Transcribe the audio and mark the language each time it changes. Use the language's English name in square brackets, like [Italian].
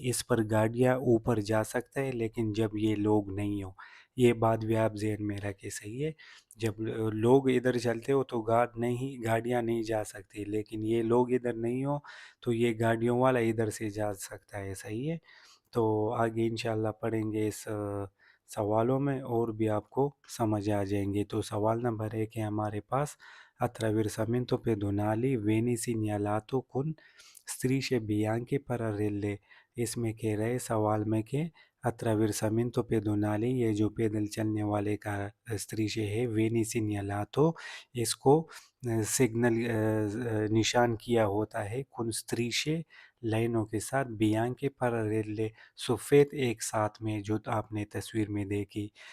[Hindi] इस पर गाड़ियाँ ऊपर जा सकता है, लेकिन जब ये लोग नहीं हो, ये बात भी आप ज़हन में रखें। सही है। जब लोग इधर चलते हो तो गाड़ियाँ नहीं जा सकती, लेकिन ये लोग इधर नहीं हो तो ये गाड़ियों वाला इधर से जा सकता है। सही है। तो आगे इंशाल्लाह पढ़ेंगे इस सवालों में और भी आपको समझ आ जाएंगे। तो सवाल नंबर 1 है हमारे पास, [Italian] attraversamento pedonali veni segnalato con strisce bianche parallele। [Hindi] इसमें कह रहे सवाल में कि [Italian] attraversamento pedonali, [Hindi] ये जो पैदल चलने वाले का स्त्रीशे है, [Italian] वेनी segnalato, [Hindi] इसको सिग्नल निशान किया होता है [Italian] कुन स्त्रीशे [Hindi] लाइनों के साथ, [Italian] बियांके parallele, [Hindi] सफ़ेद एक साथ में, जो आपने तस्वीर में देखी।